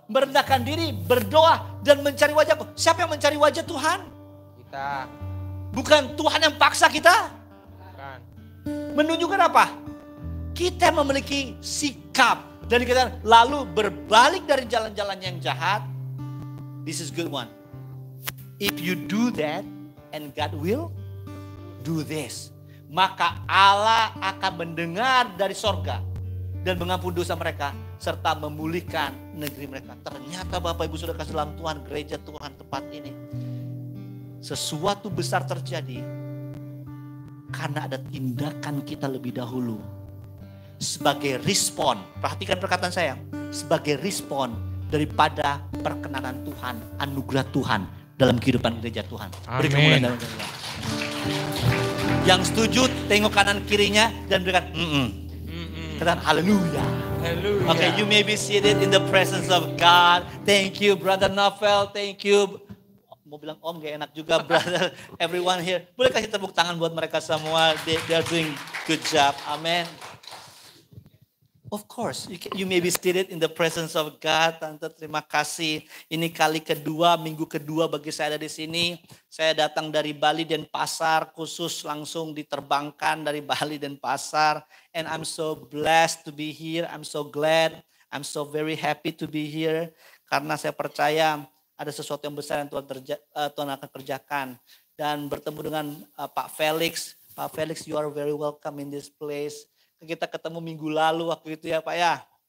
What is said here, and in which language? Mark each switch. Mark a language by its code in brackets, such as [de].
[id] Merendahkan diri, berdoa dan mencari wajahku. Siapa yang mencari wajah Tuhan? Kita. Bukan Tuhan yang paksa kita. Bukan. Menunjukkan apa? Kita memiliki sikap. Dan dikatakan lalu berbalik dari jalan-jalan yang jahat. [en] This is good one. If you do that and God will do this. [id] Maka Allah akan mendengar dari sorga. Dan mengampuni dosa mereka. Serta memulihkan negeri mereka. Ternyata Bapak Ibu Saudara kasih dalam Tuhan, gereja Tuhan tempat ini. Sesuatu besar terjadi. Karena ada tindakan kita lebih dahulu. Sebagai respon. Perhatikan perkataan saya. Sebagai respon daripada perkenanan Tuhan. Anugerah Tuhan dalam kehidupan gereja Tuhan. Beri kemuliaan dalam gereja. Yang setuju tengok kanan kirinya dan berikan katakan haleluya. Haleluya. [en] Okay, you may be seated in the presence of God. Thank you, Brother Novel. Thank you. [id] Mau bilang om gak enak juga, brother. [en] Everyone here. [id] Boleh kasih tepuk tangan buat mereka semua. [en] They are doing good job. [id] Amen. [en] Of course, you may be seated in the presence of God. [id] Tante, terima kasih. Ini kali kedua, minggu kedua bagi saya ada di sini. Saya datang dari Bali dan Pasar, khusus langsung diterbangkan dari Bali dan Pasar. [en] And I'm so blessed to be here. I'm so glad. I'm so very happy to be here. [id] Karena saya percaya ada sesuatu yang besar yang Tuhan akan kerjakan. Dan bertemu dengan Pak Felix. [en] Pak Felix, you are very welcome in this place. [id] Kita ketemu minggu lalu waktu itu ya Pak ya.